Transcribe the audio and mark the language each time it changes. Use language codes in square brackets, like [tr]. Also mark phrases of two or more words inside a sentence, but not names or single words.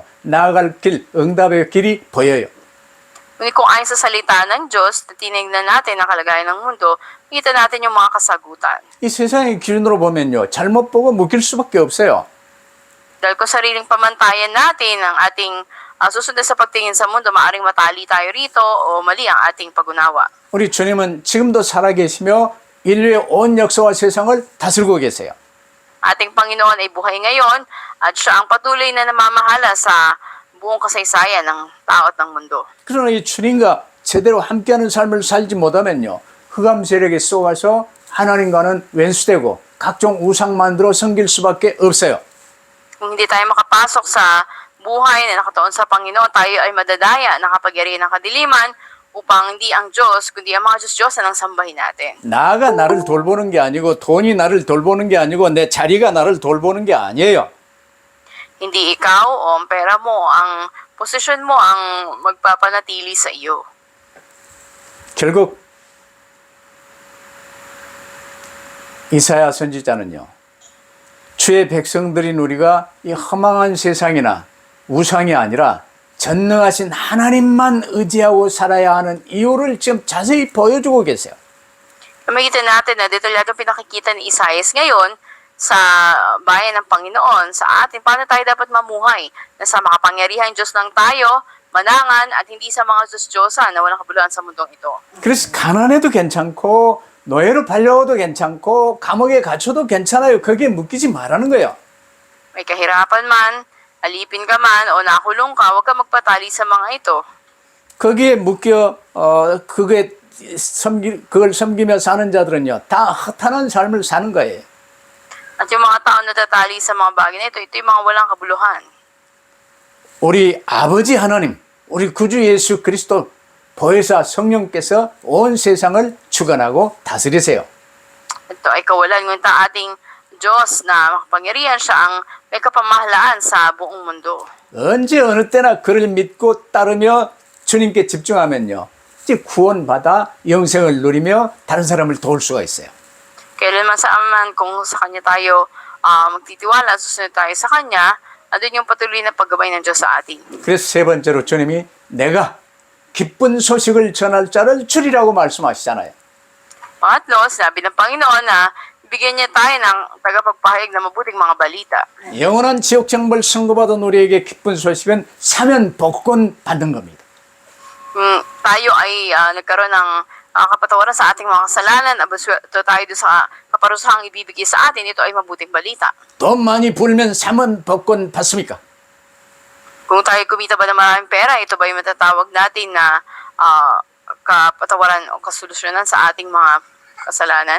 [ko] 나아갈 길, 응답의 길이 보여요. [tl] Ngunit kung ayon sa salita ng Diyos, tinignan natin ang kalagayan ng mundo, makita natin yung mga kasagutan. [ko] 이 세상의 기준으로 보면요, 잘못 보고 묶일 수밖에 없어요. [tl] Dahil kung sariling pamantayan natin ang ating susunod sa pagtingin sa mundo, maaring matali tayo rito o mali ang ating pag-unawa. [ko] 우리 주님은 지금도 살아계시며 인류의 온 역사와 세상을 다스리고 계세요. [tl] Ating Panginoon ay buhay ngayon at siya ang patuloy na namamahala sa buong kasaysayan ng tao at ng mundo. [ko] 그러나 이 주님과 제대로 함께하는 삶을 살지 못하면요, 흑암 세력에 쏘아서 하나님과는 왼수되고 각종 우상 만들어 섬길 수밖에 없어요. [tl] Kung hindi tayo makapasok sa buhay na nakatuon sa Panginoon, tayo ay madadaya, nakapagyari ng kadiliman upang hindi ang Diyos, kundi ang mga Diyos ang sambahin natin. [ko] 나가 나를 돌보는 게 아니고 돈이 나를 돌보는 게 아니고 내 자리가 나를 돌보는 게 아니에요. [tl] Hindi ikaw o ang pera mo, ang posisyon mo ang magpapanatili sa iyo. [ko] 결국 이사야 선지자는요, 주의 백성들인 우리가 이 허망한 세상이나 우상이 아니라 전능하신 하나님만 의지하고 살아야 하는 이유를 지금 자세히 보여주고 계세요. [tl] Makita natin na detalyado pinakikita ni Isaias ngayon sa bayan ng Panginoon, sa atin, paano tayo dapat mamuhay na sa makapangyarihang Diyos lang tayo, manangan at hindi sa mga Diyos-Diyosan na walang kabuluhan sa mundong ito. [ko] 그래서 가난해도 괜찮고 노예로 팔려도 괜찮고 감옥에 갇혀도 괜찮아요. 거기에 묶이지 말라는 거예요. [tl] May kahirapan man, alipin ka man o nakulong ka, huwag ka magpatali sa mga ito. [ko] 거기에 묶여 그걸 섬기며 사는 자들은요, 다 허탄한 삶을 사는 거예요. [tl] At yung mga tao na tatali sa mga bagay na ito yung mga walang kabuluhan. [ko] 우리 아버지 하나님, 우리 구주 예수 그리스도 보혜사 성령께서 온 세상을 주관하고 다스리세요. [tl] Ito ay kawalan, ngunit ang ating Diyos na makapangyarihan siya ang may kapamahalaan sa buong mundo. [ko] 언제 어느 때나 그를 믿고 따르며 주님께 집중하면요, 이제 구원받아 영생을 누리며 다른 사람을 도울 수가 있어요. [tl] Kailanman saan man kung sa Kanya tayo magtitiwala, susunod tayo sa Kanya, andun yung patuloy na paggabay ng Diyos sa atin. [ko] 그래서 세 번째로 주님이 내가 기쁜 소식을 전할 자를 주리라고 말씀하시잖아요. [tl] Pangatlo, sinabi ng Panginoon na bigyan niya tayo ng tagapagpahayag na mabuting mga balita. [ko] 영원한 지옥장벌 선고받은 우리에게 기쁜 소식은 사면 복권 받는 겁니다. [tl] Tayo ay nagkaroon ng kapatawaran sa ating mga kasalanan, abaswerte tayo doon sa kaparusahang ibibigay sa atin, ito ay mabuting balita. [ko] 돈 많이 벌면 사면 복권 받습니까? [tl] Kung tayo kumita ba ng maraming pera, ito ba yung matatawag natin na kapatawaran o kasolusyonan sa ating mga kasalanan?